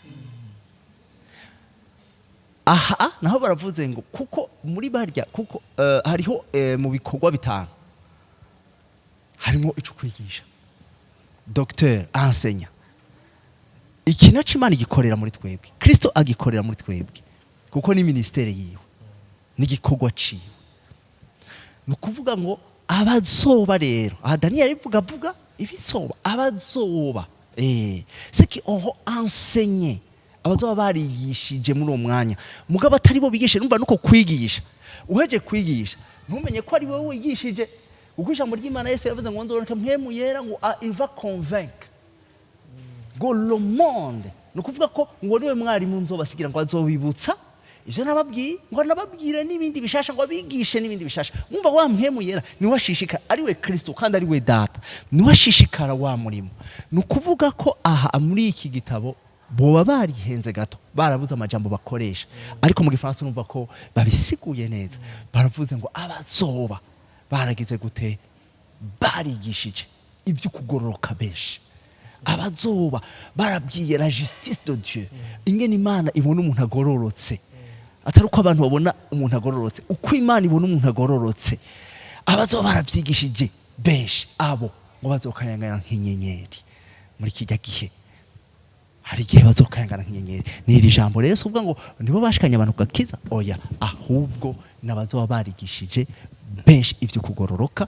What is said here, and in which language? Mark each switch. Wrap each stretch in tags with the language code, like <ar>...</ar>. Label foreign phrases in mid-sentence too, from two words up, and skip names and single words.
<rn>Aha naho baravuze ngo kuko muri barya kuko hariho mu bikorwa bitanu harimo ico kwigisha,</rn> <fr>docteur, enseignant.</fr> <rn>Iki naco Imana igikorera muri twebwe, Kristo agikorera muri twebwe kuko ni ministere yiwe n'igikorwa ciwe. Nukuvuga ngo abazoba rero, aha Daniel ivuga ibizoba, abazoba</rn> <fr>c'est qui ont enseigné,</fr> <rn>abazoba barigishije muri uwo mwanya mugabo atari bo bigishe. Numva nuko kwigisha, uheje kwigisha ntumenye ko ari wowe wigishije. Uko ijambo ry'Imana Yesu yavuze ngo nzoreka mpemu yera ngo</rn> <fr>il va convaincre</fr> <rn>ngo</rn> <fr>le monde.</fr> <rn>Nukuvuga ko ngo niwe mwarimu nzobasigira ngo azobibutsa ivyo nababwiye, ngo nababwire n'ibindi bishasha, ngo abigishe n'ibindi bishasha. Mwumva wa mpemu yera ni washishika, ari we Kristo kandi ari we data, ni washishikara wa murimo. Nukuvuga ko aha muri iki gitabo boba barihenze gato, barabuze amajambo bakoresha, ariko mu Gifaransa numva ko babisiguye neza. Baravuze ngo abazoba baragize gute, barigishije ibyo kugororoka benshi. Abazoba barabwiye</rn> <fr>la justice de Dieu,</fr> <rn>ingene Imana ibona umuntu agororotse, atari uko abantu babona umuntu agororotse, uko Imana ibona umuntu agororotse. Abazoba baravyigishije benshi, abo ngo bazokayangana nk'inyenyeri muri kijya gihe. Hari igihe bazokayangana nk'inyenyeri. Ni iri jambo rero suvuga ngo nibo bashikanye abantu gakiza, oya, ahubwo nabazoba barigishije benshi ivyo kugororoka.</rn>